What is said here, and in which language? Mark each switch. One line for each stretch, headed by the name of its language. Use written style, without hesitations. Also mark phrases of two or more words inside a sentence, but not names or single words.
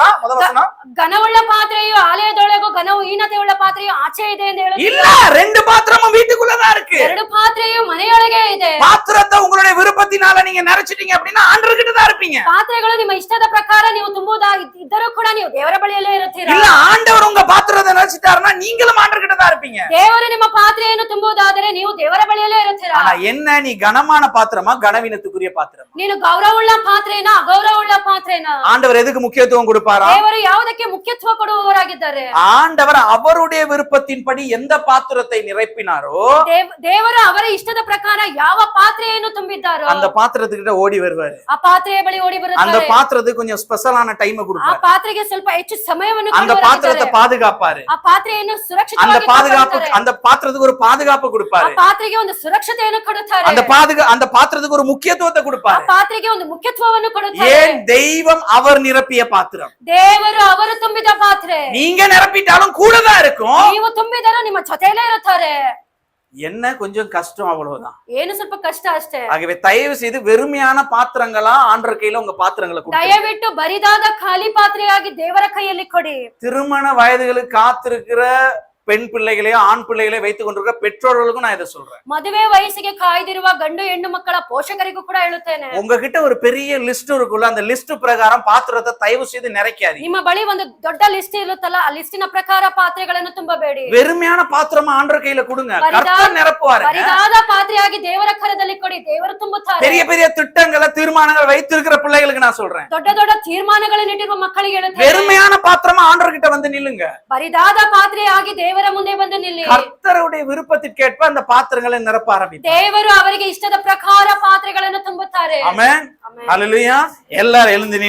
Tamil: முதல் வசனம்
Kannada: ಘನವುಳ್ಳ ಪಾತ್ರೆಯು ಆಲಯದೊಳಗೂ ಘನವು ಹೀನತೆ ಉಳ್ಳ ಪಾತ್ರೆಯು ಆಚೆ ಇದೆ ಎಂದು ಹೇಳುತ್ತಾರೆ.
Tamil: இல்ல, ரெண்டு பாத்திரமும் வீட்டுக்குள்ளதான் இருக்கு.
Kannada: ಎರಡು ಪಾತ್ರೆಯು ಮನೆಯೊಳಗೆ ಇದೆ.
Tamil: பாத்திரத்தை உங்களுடைய விருப்பத்தினால நீங்க நிறைச்சிட்டீங்க அப்படின்னா ஆண்டவர்கிட்ட தான் இருப்பீங்க.
Kannada: ಪಾತ್ರೆಗಳು ನಿಮ್ಮ ಇಷ್ಟದ ಪ್ರಕಾರ ನೀವು ತುಂಬುವುದಾಗಿದ್ದರೂ ಕೂಡ ನೀವು ದೇವರ ಬಳಿಯಲ್ಲೇ ಇರುತ್ತೀರಾ.
Tamil: இல்ல, ஆண்டவர் உங்க பாத்திரத்தை நிறைச்சிட்டாருன்னா நீங்களும் ஆண்டவர்கிட்ட தான் இருப்பீங்க.
Kannada: ದೇವರು ನಿಮ್ಮ ಪಾತ್ರೆಯನ್ನು ತುಂಬುವುದಾದರೆ ನೀವು ದೇವರ ಬಳಿಯಲ್ಲೇ ಇರುತ್ತೀರಾ.
Tamil: ஆனா என்ன, நீ கனமான பாத்திரமா கனவீனத்துக்குரிய பாத்திரம்?
Kannada: ನೀನು ಗೌರವವುಳ್ಳ ಪಾತ್ರೆನಾ ಅಗೌರವವುಳ್ಳ ಪಾತ್ರೆನಾ?
Tamil: ஆண்டவர் எதுக்கு முக்கியத்துவம் கொடுப்பாரா?
Kannada: ದೇವರು ಯಾವುದಕ್ಕೆ ಮುಖ್ಯತ್ವ ಕೊಡುವವರಾಗಿದ್ದಾರೆ?
Tamil: ஆண்டவர் அவருடைய விருப்பத்தின்படி எந்த பாத்திரத்தை நிரப்பினாரோ
Kannada: ದೇವರು ಅವರ ಇಷ್ಟದ ಪ್ರಕಾರ ಯಾವ ಪಾತ್ರೆ ಪಾತ್ರೆಯನ್ನು ತುಂಬಿದ್ದಾರೋ
Tamil: அந்த பாத்திரத்துக்கிட்ட ஓடி வருவாரு.
Kannada: ಆ ಪಾತ್ರೆಯ ಬಳಿ ಓಡಿ
Tamil: அந்த
Kannada: ಬರುತ್ತಾರೆ.
Tamil: பாத்திரத்துக்கு கொஞ்சம் ஸ்பெஷலான டைம்
Kannada: ಆ
Tamil: கொடுப்பாரு.
Kannada: ಪಾತ್ರೆಗೆ ಸ್ವಲ್ಪ ಹೆಚ್ಚು ಸಮಯವನ್ನು
Tamil: அந்த பாத்திரத்தை
Kannada: ಕೊಡುವವರಾಗಿದ್ದಾರೆ.
Tamil: பாதுகாப்பாரு.
Kannada: ಆ ಪಾತ್ರೆಯನ್ನು
Tamil: அந்த
Kannada: ಸುರಕ್ಷಿತವಾಗಿ
Tamil: பாதுகாப்பு
Kannada: ಕಾಪಾಡುತ್ತಾರೆ.
Tamil: அந்த பாத்திரத்துக்கு ஒரு பாதுகாப்பு
Kannada: ಆ
Tamil: கொடுப்பாரு.
Kannada: ಪಾತ್ರೆಗೆ ಒಂದು ಸುರಕ್ಷತೆಯನ್ನು ಕೊಡುತ್ತಾರೆ.
Tamil: அந்த பாத்திரத்துக்கு ஒரு முக்கியத்துவத்தை
Kannada: ಆ
Tamil: கொடுப்பாரு.
Kannada: ಪಾತ್ರೆಗೆ ಒಂದು ಮುಖ್ಯತ್ವವನ್ನು ಕೊಡುತ್ತಾರೆ.
Tamil: ஏன் தெய்வம் அவர் நிரப்பிய பாத்திரம்.
Kannada: ದೇವರು ಅವರು ತುಂಬಿದ ಪಾತ್ರೆ.
Tamil: நீங்க நிரப்பிட்டாலும் கூடதான் இருக்கும்.
Kannada: ನೀವು ತುಂಬಿದರೂ ನಿಮ್ಮ ಜೊತೆಯಲ್ಲೇ ಇರುತ್ತಾರೆ.
Tamil: என்ன கொஞ்சம் கஷ்டம், அவ்வளவுதான்.
Kannada: ಏನು ಸ್ವಲ್ಪ ಕಷ್ಟ ಅಷ್ಟೇ.
Tamil: ஆகவே தயவு செய்து வெறுமையான பாத்திரங்களா ஆண்டவர் கையில உங்க பாத்திரங்களை கொடுங்க.
Kannada: ದಯವಿಟ್ಟು ಬರಿದಾದ ಖಾಲಿ ಪಾತ್ರೆಯಾಗಿ ದೇವರ ಕೈಯಲ್ಲಿ ಕೊಡಿ.
Tamil: திருமண வயதுகளுக்கு காத்திருக்கிற பெண் பிள்ளைகளையோ ஆண் பிள்ளைகளையோ வைத்துக் கொண்டிருக்கிற பெற்றோர்களுக்கும் நான் இதை சொல்றேன்.
Kannada: ಮದುವೆ ವಯಸ್ಸಿಗೆ ಕಾಯ್ದಿರುವ ಗಂಡು ಹೆಣ್ಣು ಮಕ್ಕಳ ಪೋಷಕರಿಗೂ ಕೂಡ ಹೇಳುತ್ತೇನೆ.
Tamil: உங்ககிட்ட ஒரு பெரிய லிஸ்ட் இருக்குல்ல, அந்த லிஸ்ட் பிரகாரம் பாத்திரத்தை தயவு செய்து நிறைக்காதீங்க.
Kannada: ನಿಮ್ಮ ಬಳಿ ಒಂದು ದೊಡ್ಡ ಲಿಸ್ಟ್ ಇರುತ್ತಲ್ಲ, ಆ ಲಿಸ್ಟಿನ ಪ್ರಕಾರ ಪಾತ್ರೆಗಳನ್ನು ತುಂಬಬೇಡಿ.
Tamil: வெறுமையான பாத்திரமா ஆண்டவர் கையில கொடுங்க, கர்த்தர் நிரப்புவாரு.
Kannada: ಬರಿದಾದ ಪಾತ್ರೆಯಾಗಿ ದೇವರ ಕರದಲ್ಲಿ ಕೊಡಿ, ದೇವರು ತುಂಬುತ್ತಾರೆ.
Tamil: பெரிய பெரிய திட்டங்களை தீர்மானங்கள் வைத்திருக்கிற பிள்ளைகளுக்கு நான் சொல்றேன்,
Kannada: ದೊಡ್ಡ ದೊಡ್ಡ ತೀರ್ಮಾನಗಳನ್ನು ಇಟ್ಟಿರುವ ಮಕ್ಕಳಿಗೆ ಹೇಳುತ್ತೇನೆ,
Tamil: வெறுமையான பாத்திரமா ஆண்டவர் கிட்ட வந்து நில்லுங்க.
Kannada: ಬರಿದಾದ ಪಾತ್ರೆಯಾಗಿ ದೇವರ ಮುಂದೆ ಬಂದು ನಿಲ್ಲಿ.
Tamil: கர்த்தருடைய விருப்பத்திற்கேற்ப அந்த பாத்திரங்களை நிரப்ப ஆரம்பிப்பார்.
Kannada: ದೇವರು ಅವರಿಗೆ ಇಷ್ಟದ ಪ್ರಕಾರ ಪಾತ್ರೆಗಳನ್ನು ತುಂಬುತ್ತಾರೆ.
Tamil: ஆமென். ஹல்லேலூயா. எல்லாரும் எழுந்து நின்று